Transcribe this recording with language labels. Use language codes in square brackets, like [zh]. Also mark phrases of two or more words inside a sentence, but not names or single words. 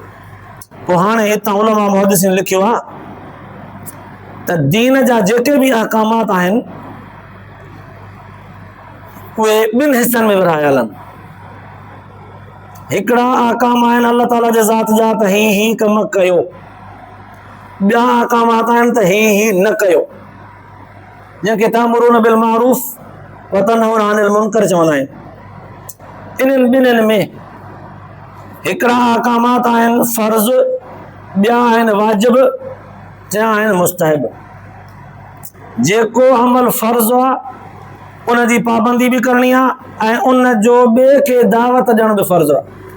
[sd] पोइ हाणे हितां उलमा मुहद्दिसीन लिखियो आहे त दीन जा जेके बि अहकामात आहिनि उहे ॿिनि हिसनि में विरहायल आहिनि। हिकिड़ा अहकाम आहिनि अल्लाह ताला जे ज़ात जा त ही कमु कयो, ॿिया अहकामात आहिनि त ही न कयो, जंहिंखे [ar] تأمرون بالمعروف وتنهون عن المنكر [sd] चवंदा आहिनि। इन्हनि ॿिन्हिनि में हिकिड़ा अहकामात आहिनि फ़र्ज़, ॿिया आहिनि वाजिब, टिया आहिनि मुस्तहब। जेको अमल फ़र्ज़ आहे उन जी पाबंदी बि करणी आहे ऐं उन जो ॿिए खे दावत ॾियण बि फ़र्ज़ु आहे।